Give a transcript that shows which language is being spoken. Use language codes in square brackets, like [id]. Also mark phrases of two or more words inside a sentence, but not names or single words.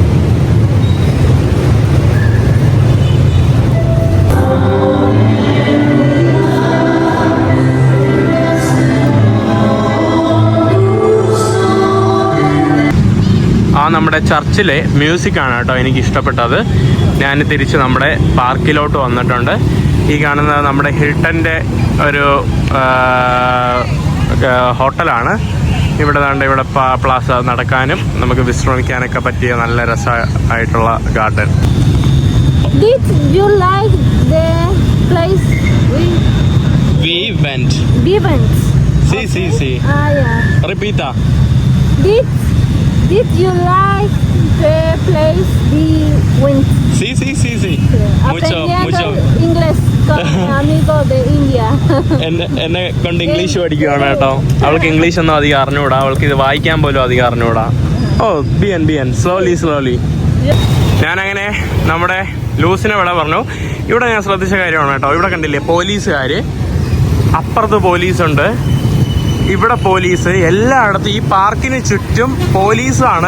[ml] നമ്മുടെ ചർച്ചിലെ മ്യൂസിക്കാണ് കേട്ടോ എനിക്ക് ഇഷ്ടപ്പെട്ടത്. ഞാൻ തിരിച്ച് നമ്മുടെ പാർക്കിലോട്ട് വന്നിട്ടുണ്ട്. ഈ കാണുന്നത് നമ്മുടെ ഹിൽട്ടൻ്റെ ഒരു ഹോട്ടലാണ്. ഇവിടെ ഇവിടെ [es] plaza [ml] നടക്കാനും നമുക്ക് വിശ്രമിക്കാനൊക്കെ പറ്റിയ നല്ല രസമായിട്ടുള്ള ഗാർഡൻ. [en] Did you like the place We went. See. yeah. [es] Repita. Did you like the place we went? Sí. Mucho. Inglés con mi amigo de India. [ml] എന്നെ കൊണ്ട് ഇംഗ്ലീഷ് പഠിക്കുകയാണ് കേട്ടോ. അവൾക്ക് ഇംഗ്ലീഷ് ഒന്നും അധികം അറിഞ്ഞുകൂടാ. അവൾക്ക് ഇത് വായിക്കാൻ പോലും അധികം അറിഞ്ഞുകൂടാ. [es] bien slowly. [ml] ഞാനങ്ങനെ നമ്മുടെ ലൂസിനെ ഇവിടെ പറഞ്ഞു. ഇവിടെ ഞാൻ ശ്രദ്ധിച്ച കാര്യമാണ് കേട്ടോ. ഇവിടെ കണ്ടില്ലേ പോലീസുകാർ, അപ്പുറത്ത് പോലീസുണ്ട്, ഇവിടെ പോലീസ്, എല്ലായിടത്തും ഈ പാർക്കിന് ചുറ്റും പോലീസാണ്.